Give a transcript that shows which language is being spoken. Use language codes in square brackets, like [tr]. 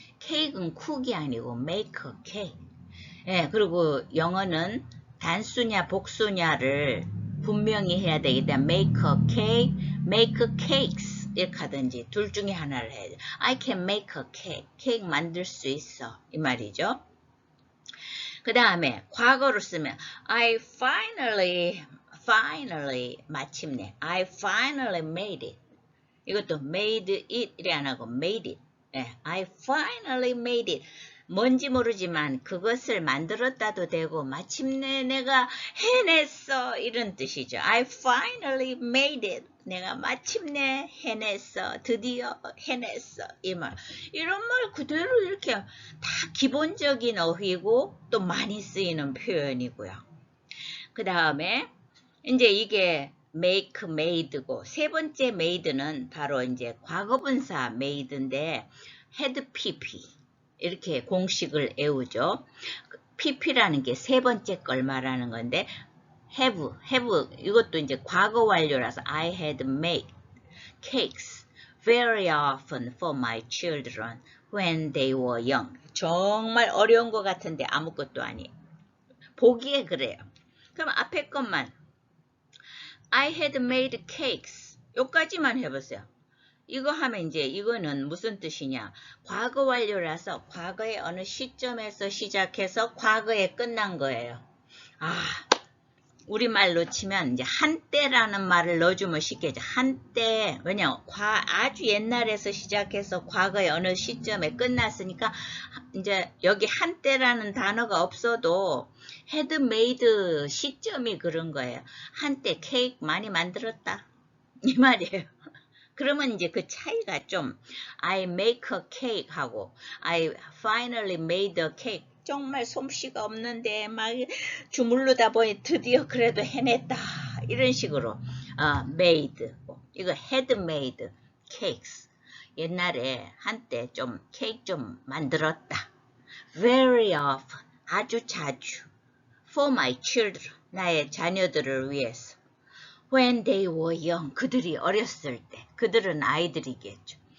[ko] 케이크는 쿡이 아니고 [en] make a cake. [ko] 예, 그리고 영어는 단수냐 복수냐를 분명히 해야 되기 때문에 [en] make a cake, make cakes [ko] 이렇게 하든지 둘 중에 하나를 해야 돼. I can make a cake. 케이크 만들 수 있어. 이 말이죠. 그 다음에 과거로 쓰면 [en] I finally [ko] 마침내 [en] I finally made it. [ko] 이것도 [en] made it [ko] 이래 안 하고 made it. [en] 네, I finally made it. [ko] 뭔지 모르지만 그것을 만들었다도 되고 마침내 내가 해냈어 이런 뜻이죠. [en] I finally made it. [ko] 내가 마침내 해냈어. 드디어 해냈어. 이 말. 이런 말 그대로 이렇게 다 기본적인 어휘고 또 많이 쓰이는 표현이고요. 그 다음에 이제 이게 make, made고 세 번째 made는 바로 이제 과거분사 made인데 had pp 이렇게 공식을 외우죠. pp라는 게 세 번째 걸 말하는 건데 have 이것도 이제 과거 완료라서 [en] I had made cakes very often for my children when they were young. [ko] 정말 어려운 것 같은데 아무것도 아니에요. 보기에 그래요. 그럼 앞에 것만 [en] I had made cakes. [ko] 요까지만 해보세요. 이거 하면 이제 이거는 무슨 뜻이냐. 과거 완료라서 과거의 어느 시점에서 시작해서 과거에 끝난 거예요. 우리말로 치면 이제 한때라는 말을 넣어주면 쉽겠죠. 한때. 왜냐면 아주 옛날에서 시작해서 과거의 어느 시점에 끝났으니까 이제 여기 한때라는 단어가 없어도 had made 시점이 그런 거예요. 한때 케이크 많이 만들었다. 이 말이에요. 그러면 이제 그 차이가 좀 [en] I make a cake [ko] 하고 [en] I finally made a cake. [ko] 정말 솜씨가 없는데 막 주물르다 보니 드디어 그래도 해냈다. 이런 식으로 made. 이거 [en] had made cakes. [ko] 옛날에 한때 좀 케이크 좀 만들었다. [en] Very often. [ko] 아주 자주. [en] For my children. [ko] 나의 자녀들을 위해서. [en] When they were young. [ko] 그들이 어렸을 때. 그들은 아이들이겠죠.